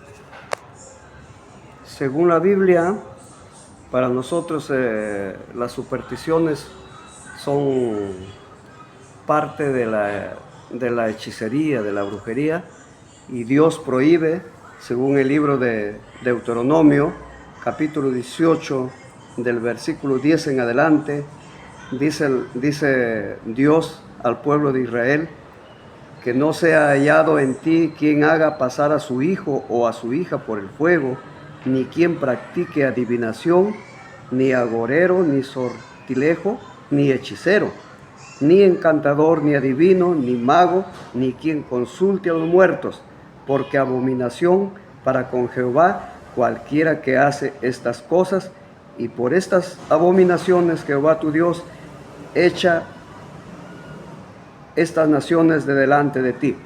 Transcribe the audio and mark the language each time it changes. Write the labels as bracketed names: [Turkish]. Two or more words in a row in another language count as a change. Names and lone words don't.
[Spanish] Según la Biblia, para nosotros las supersticiones son parte de la hechicería, de la brujería, y Dios prohíbe, según el libro de Deuteronomio, capítulo 18, del versículo 10 en adelante, dice Dios al pueblo de Israel que no sea hallado en ti quien haga pasar a su hijo o a su hija por el fuego, ni quien practique adivinación, ni agorero, ni sortilejo, ni hechicero, ni encantador, ni adivino, ni mago, ni quien consulte a los muertos, porque abominación para con Jehová cualquiera que hace estas cosas, y por estas abominaciones Jehová tu Dios echa estas naciones de delante de ti.